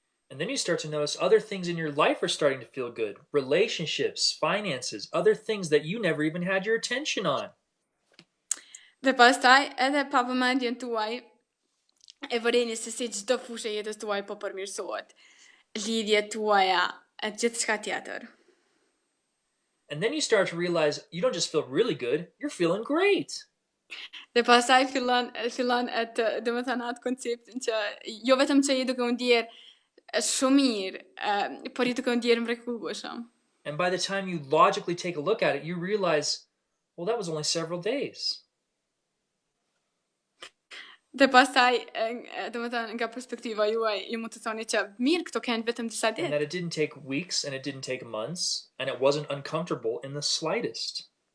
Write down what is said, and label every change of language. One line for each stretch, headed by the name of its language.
English: And then you start to notice other things in your life are starting to feel good. Relationships, finances, other things that you never even had your attention on.
Albanian: Dhe pastaj edhe pa vëmendjen tuaj e vëreni se si çdo fushë e jetës tuaj po përmirësohet. Lidhjet tuaja, gjithçka tjetër.
English: And then you start to realize you don't just feel really good, you're feeling great.
Albanian: Dhe pastaj fillon domethënë atë konceptin që jo vetëm që je duke u ndjerë shumë mirë, por je duke u ndjerë mrekullueshëm.
English: And by the time you logically take a look at it, you realize, well, that was only several days.
Albanian: Dhe pastaj, domethënë nga perspektiva juaj, ju mund të thoni që mirë këto kanë vetëm disa
English: And
Albanian: ditë.
English: that it didn't take weeks and it didn't take months and it wasn't uncomfortable in the slightest.